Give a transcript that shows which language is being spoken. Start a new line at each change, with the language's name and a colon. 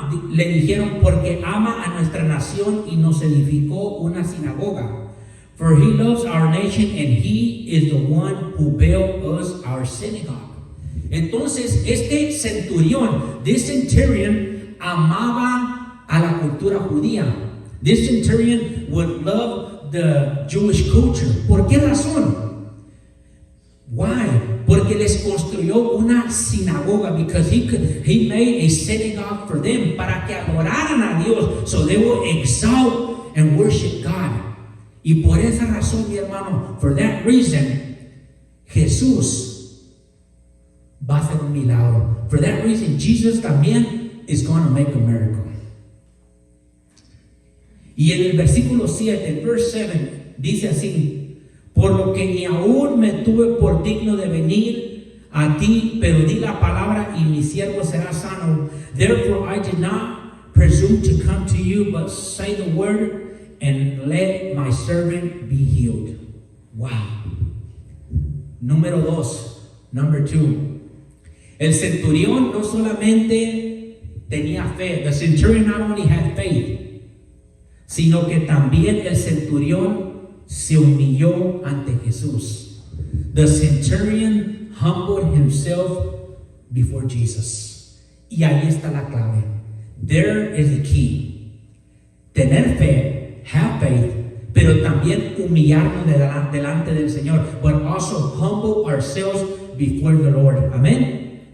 Spanish: Le dijeron, porque ama a nuestra nación y nos edificó una sinagoga.
English: For he loves our nation and he is the one who built us our synagogue.
Spanish: Entonces, este centurión,
English: this centurion,
Spanish: amaba a la cultura judía.
English: This centurion would love the Jewish culture.
Spanish: ¿Por qué razón?
English: Why?
Spanish: Porque les construyó una sinagoga,
English: because he made a synagogue for them,
Spanish: para que adoraran a Dios,
English: so they will exalt and worship God.
Spanish: Y por esa razón, mi hermano,
English: for that reason,
Spanish: Jesús va a hacer un milagro.
English: For that reason, Jesus también is going to make a miracle.
Spanish: Y en el versículo 7, en
English: verse 7,
Spanish: dice así: por lo que ni aún me tuve por digno de venir a ti, pero di la palabra y mi siervo será sano.
English: Therefore I did not presume to come to you, but say the word, and let my servant be healed. Wow.
Spanish: Número 2.
English: Number 2.
Spanish: El centurión no solamente tenía fe.
English: The centurion not only had faith,
Spanish: sino que también el centurión se humilló ante Jesús.
English: The centurion humbled himself before Jesus.
Spanish: Y ahí está la clave.
English: There is the key.
Spanish: Tener fe,
English: have faith,
Spanish: pero también humillarnos delante del Señor,
English: but also humble ourselves before the Lord.
Spanish: Amén.